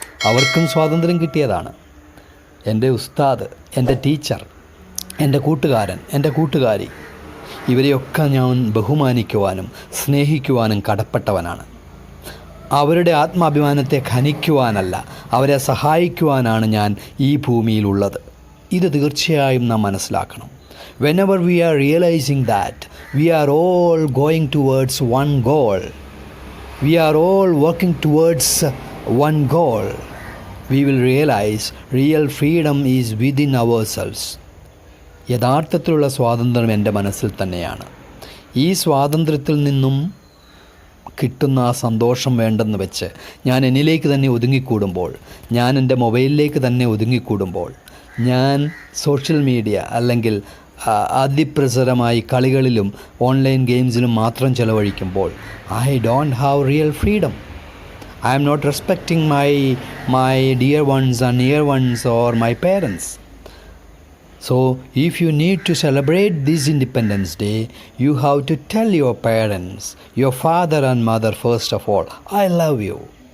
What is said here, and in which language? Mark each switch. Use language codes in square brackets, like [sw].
[ml] അവർക്കും സ്വാതന്ത്ര്യം കിട്ടിയതാണ്. എൻ്റെ ഉസ്താദ്, എൻ്റെ ടീച്ചർ, എൻ്റെ കൂട്ടുകാരൻ, എൻ്റെ കൂട്ടുകാരി, ഇവരെയൊക്കെ ഞാൻ ബഹുമാനിക്കുവാനും സ്നേഹിക്കുവാനും കടപ്പെട്ടവനാണ്. അവരുടെ ആത്മാഭിമാനത്തെ ഖനിക്കുവാനല്ല, അവരെ സഹായിക്കുവാനാണ് ഞാൻ ഈ ഭൂമിയിലുള്ളത്. ഇത് തീർച്ചയായും നാം മനസ്സിലാക്കണം. [en] Whenever we are realizing that we are all going towards one goal, we are all working towards one goal, we will realize real freedom is within ourselves. [ml] യഥാർത്ഥത്തിലുള്ള സ്വാതന്ത്ര്യം എൻ്റെ മനസ്സിൽ തന്നെയാണ്. ഈ സ്വാതന്ത്ര്യത്തിൽ നിന്നും കിട്ടുന്ന ആ സന്തോഷം വേണ്ടെന്ന് വെച്ച് ഞാൻ എന്നിലേക്ക് തന്നെ ഒതുങ്ങിക്കൂടുമ്പോൾ, ഞാൻ എൻ്റെ മൊബൈലിലേക്ക് തന്നെ ഒതുങ്ങിക്കൂടുമ്പോൾ, ഞാൻ സോഷ്യൽ മീഡിയ അല്ലെങ്കിൽ അതിപ്രസരമായി കളികളിലും ഓൺലൈൻ ഗെയിംസിലും മാത്രം ചെലവഴിക്കുമ്പോൾ [en] I don't have real freedom. I am not respecting my dear ones and near ones or my parents. So if you need to celebrate this Independence Day, you have to tell your parents, your father and mother first of all, I love you.